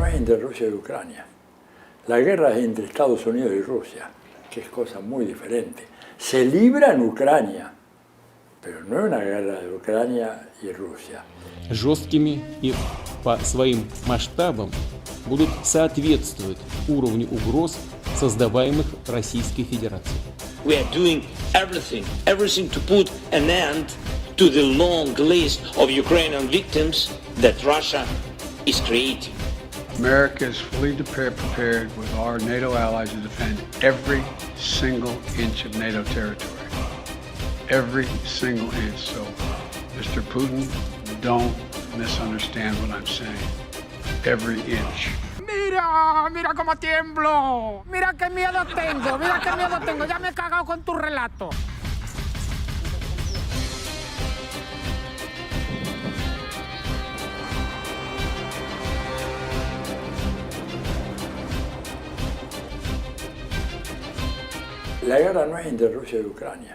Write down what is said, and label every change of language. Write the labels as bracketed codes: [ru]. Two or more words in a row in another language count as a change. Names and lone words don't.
[es] entre Rusia y Ucrania. La guerra es entre Estados Unidos y Rusia, que es cosa muy diferente. Se libra en Ucrania, pero no es una guerra de Ucrania y Rusia. [ru] Жесткими и по своим масштабам будут соответствовать уровню угроз, создаваемых Российской Федерацией. [en] We are doing everything to put an end to the long list of Ukrainian victims that Russia is creating. America is fully prepared with our NATO allies to defend every single inch of NATO territory. Every single inch. So, Mr. Putin, don't misunderstand what I'm saying. Every inch. [es] Mira cómo tiemblo. Mira qué miedo tengo. Ya me he cagado con tu relato. La guerra no es entre Rusia y Ucrania.